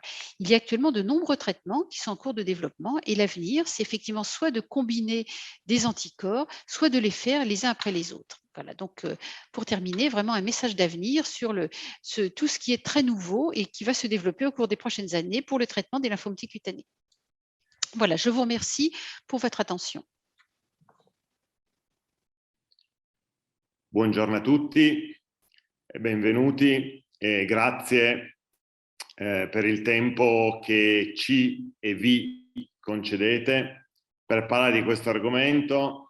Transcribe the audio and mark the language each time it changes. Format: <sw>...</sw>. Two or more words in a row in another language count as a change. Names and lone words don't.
<fr>Il y a actuellement de nombreux traitements qui sont en cours de développement et l'avenir, c'est effectivement soit de combiner des anticorps, soit de les faire les uns après les autres. Voilà, donc pour terminer, vraiment un message d'avenir sur tout ce qui est très nouveau et qui va se développer au cours des prochaines années pour le traitement des lymphomes T cutanés. Voilà, je vous remercie pour votre attention.</fr> <it>Buongiorno a tutti e benvenuti e grazie per il tempo che ci e vi concedete per parlare di questo argomento.</it>